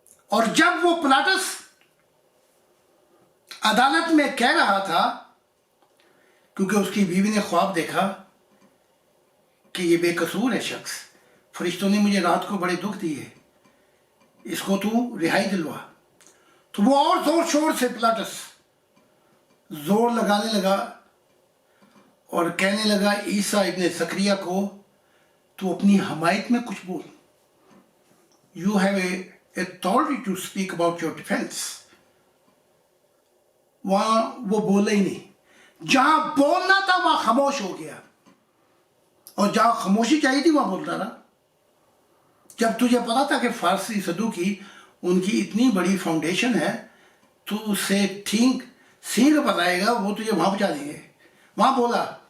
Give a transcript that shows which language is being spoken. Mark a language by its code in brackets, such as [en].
[ur] اور جب وہ پلاٹس عدالت میں کہہ رہا تھا، کیونکہ اس کی بیوی نے خواب دیکھا کہ یہ بے قصور ہے شخص، فرشتوں نے مجھے رات کو بڑے دکھ دیے، اس کو تو رہائی دلوا، تو وہ اور زور شور سے پلاٹس زور لگانے لگا اور کہنے لگا عیسیٰ ابن زکریا کو تو اپنی حمایت میں کچھ بول. [en] You have a authority to speak about your defense. [ur] وہاں وہ بولا ہی نہیں. جہاں بولنا تھا وہاں خاموش ہو گیا, اور جہاں خاموشی چاہیے تھی وہاں بولتا رہا. جب تجھے پتا تھا کہ فارسی صدوقی ان کی اتنی بڑی فاؤنڈیشن ہے تو اسے ٹھیک سینگ بتائے گا, وہ تجھے وہاں پہنچا دیں گے. وہاں بولا.